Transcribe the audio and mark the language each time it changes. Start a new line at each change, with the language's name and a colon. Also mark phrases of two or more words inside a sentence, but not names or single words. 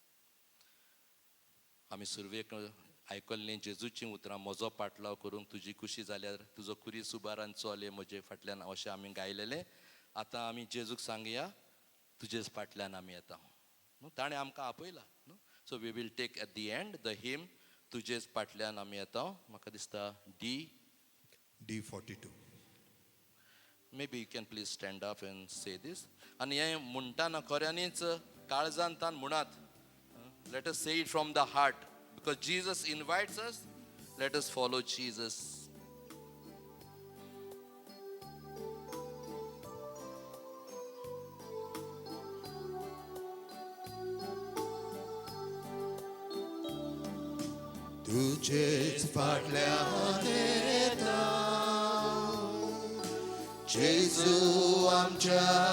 Konkani: आमी सुरवेक आयकल्लीं जेजूची उतरां, म्हजो पाटलाव करूंक तुजी खुशी जाल्यार तुजो खुरीस उबारान चल म्हजे फाटल्यान, अशें आमी गायलेलें. आतां आमी जेजूक सांगया, तुजेच फाटल्यान आमी येता. ताणें आमकां आपयला न्हू,
English: so we will take at the end the him
Konkani: तुजेच फाटल्यान आमी येता. म्हाका दिसता D42.
English: Maybe you can please stand up and say this.
Konkani: आणि हे म्हणटाना खऱ्यांनीच काळजांतान म्हणत.
English: Let us say it from the heart because Jesus invites us. Let us follow Jesus.
Konkani: तुझेच फाटल्यान येता जेजू आमच्या